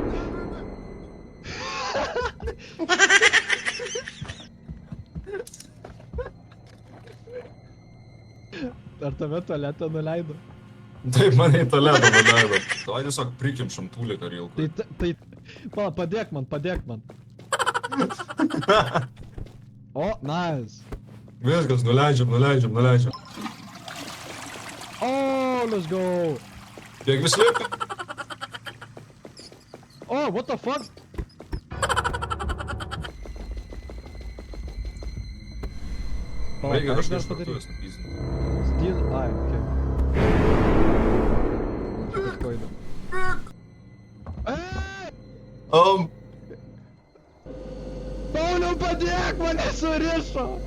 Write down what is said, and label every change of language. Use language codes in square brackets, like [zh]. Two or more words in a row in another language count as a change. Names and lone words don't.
[lt] Ar tave tualetą nuleido? Taip, mane į tualetą nuleido. Tai tiesiog prikimšam tūliką rilkui. Pala, padėk man. O, nice. Viskas, nuleidžiam. [en] Oh, let's go. [lt] Kiek vis lieka? [en] Oh, what the fuck? [lt] Pala, Reikia ką aš kažką dar iš padaryt? virtuvės nupyzinti. [en] Steal, okay. [lt] Kažko įdomu. Pauliau, padėk, mane surišo!